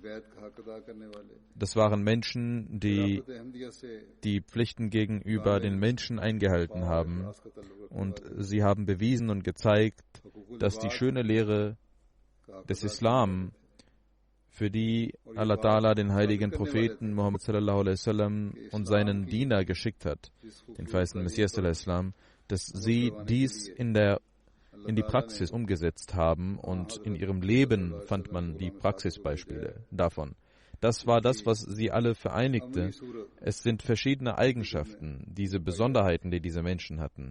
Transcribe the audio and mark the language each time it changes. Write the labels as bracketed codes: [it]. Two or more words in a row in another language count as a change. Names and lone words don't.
[de] Das waren Menschen, die die Pflichten gegenüber den Menschen eingehalten haben und sie haben bewiesen und gezeigt, dass die schöne Lehre des Islam, für die [ar] الله تعالى [de] den heiligen Propheten Muhammad [ar] صلى الله عليه وسلم [de] und seinen Diener geschickt hat, den weißen Messias [ar] صلى الله عليه وسلم, [de] dass sie dies in die Praxis umgesetzt haben und in ihrem Leben fand man die Praxisbeispiele davon. Das war das, was sie alle vereinigte. Es sind verschiedene Eigenschaften, diese Besonderheiten, die diese Menschen hatten.